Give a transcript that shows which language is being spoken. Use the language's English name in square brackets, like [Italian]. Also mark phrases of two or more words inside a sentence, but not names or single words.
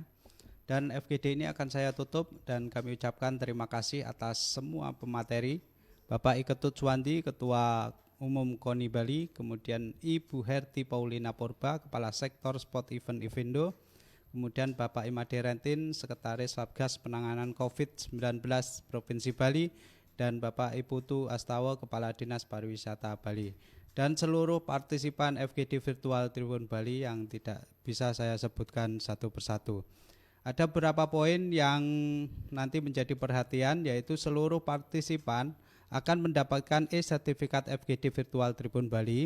[Indonesian] Dan FGD ini akan saya tutup dan kami ucapkan terima kasih atas semua pemateri. Bapak Iketut Suwandi, Ketua Umum KONI Bali, kemudian Ibu Herti Paulina Purba, Kepala Sektor [English] Sport Event [Indonesian] Ivindo, kemudian Bapak Imade Rentin, Sekretaris Satgas Penanganan COVID-19 Provinsi Bali, dan Bapak Iputu Astawa, Kepala Dinas Pariwisata Bali. Dan seluruh partisipan FGD Virtual Tribun Bali yang tidak bisa saya sebutkan satu persatu. Ada beberapa poin yang nanti menjadi perhatian, yaitu seluruh partisipan akan mendapatkan e-sertifikat FGD Virtual Tribun Bali.